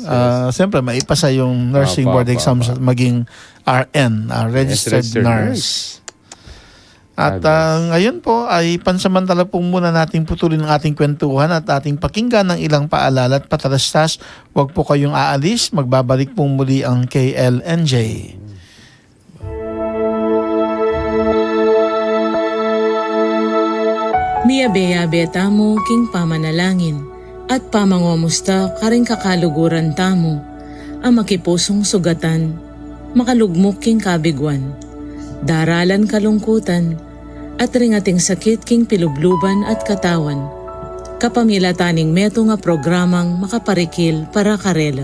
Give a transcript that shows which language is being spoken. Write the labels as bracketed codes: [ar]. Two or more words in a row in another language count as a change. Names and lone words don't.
[tl] Siyempre, maipasa yung [en] nursing board exams [tl] at maging RN, [en] registered nurse. [tl] At ngayon po ay pansamantala po muna nating putulin ang ating kwentuhan at ating pakinggan ng ilang paalala at patalastas. Huwag po kayong aalis. Magbabalik po muli ang KLNJ. [pam] Miyabe-yabe tamo king pamanalangin, at pamangomusta karing kakaluguran tamo, ang makipusong sugatan, makalugmok king kabigwan, daralan kalungkutan, at ringating sakit king pilubluban at katawan, kapamilataning meto nga programang makaparikil para karela.